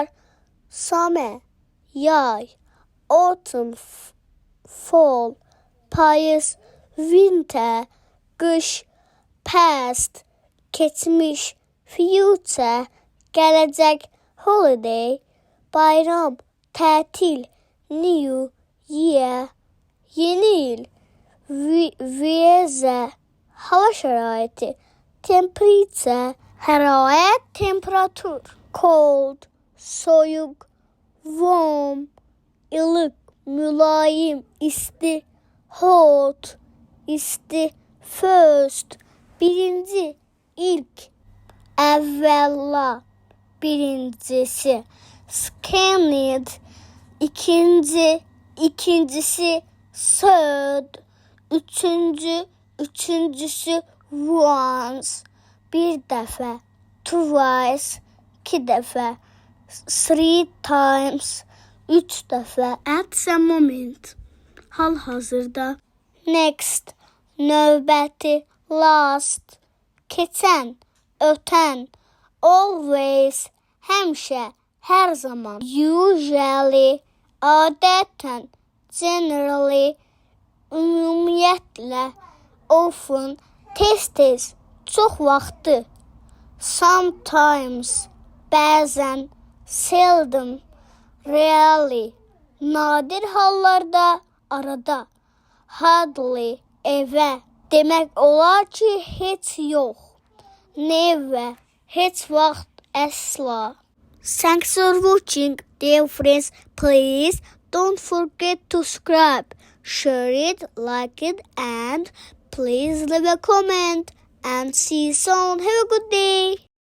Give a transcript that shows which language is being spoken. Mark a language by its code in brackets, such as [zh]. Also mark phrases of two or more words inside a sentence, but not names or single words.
[en] Summer, yay. Autumn, fall, payız. Winter, qış. Past, keçmiş. Future, gələcək. Holiday, bayram. [az] Tətil. [en] New year, [az] yeni il. Weather, hava şəraiti. Temperature, hərarət, temperatur. Cold, soyuq. Warm, ılıq, mülayim, isti. Hot, isti. First, birinci, ilk. Əvvəla, birincisi. Second, ikinci, ikincisi. Third, üçüncü, üçüncüsü. Once, bir dəfə. Twice, iki dəfə. [en] Three times, [az] üç dəfə. [en] At the moment, [az] hal-hazırda. Next, növbəti. Last, keçən, ötən. Always, həmişə, hər zaman. Usually, adətən. Generally, ümumiyyətlə. Often, tez-tez, çox vaxtı. [en] Sometimes, bəzən. Seldom, rarely. [az] Nadir hallarda, arada. Hardly, evə. Demək olar ki, heç yox. Never, heç vaxt, əsla. [en] Thanks for watching, dear friends. Please don't forget to subscribe, share it, like it, and please leave a comment. And see you soon. Have a good day.